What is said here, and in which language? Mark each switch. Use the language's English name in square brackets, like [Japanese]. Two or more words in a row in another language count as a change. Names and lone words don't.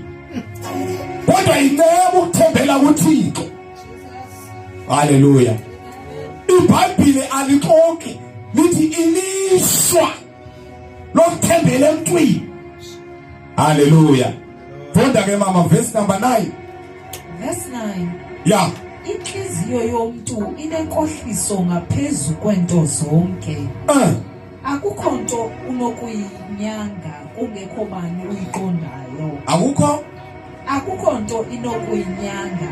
[Xhosa] Kodwa yinebo ukuthembela kuThixo. Hallelujah. iBhayibheli alixoki lithi ilishwa lokuthembela emntwini. Hallelujah. Funda ke mama [English] verse number 9. [Xhosa] Verse 9. Yeah. Intliziyo yomuntu inenkohliso ngaphezulu kwento zonke. Akukho nto unokuyinyanga kungekho bani uyiqondayo. Akukho nto inokuyinyanga.